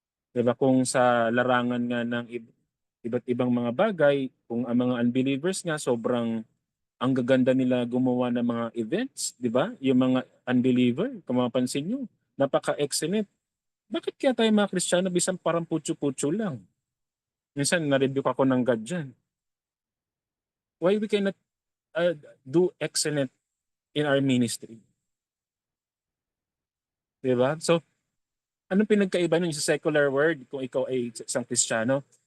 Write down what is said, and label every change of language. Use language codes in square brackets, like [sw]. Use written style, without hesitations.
[tl] Diba kung sa larangan nga ng iba't ibang mga bagay, kung ang mga unbelievers nga sobrang ang gaganda nila gumawa ng mga events, di ba? Yung mga unbeliever, kung mapapansin nyo, napaka-excellent. Bakit kaya tayo mga Kristiyano bisan parang putyo-putyo lang? Minsan na-review ako ng God dyan. [en] Why we cannot do excellent in our ministry? [tl] Di ba? So, anong pinagkaiba nun sa secular world kung ikaw ay isang Kristiyano?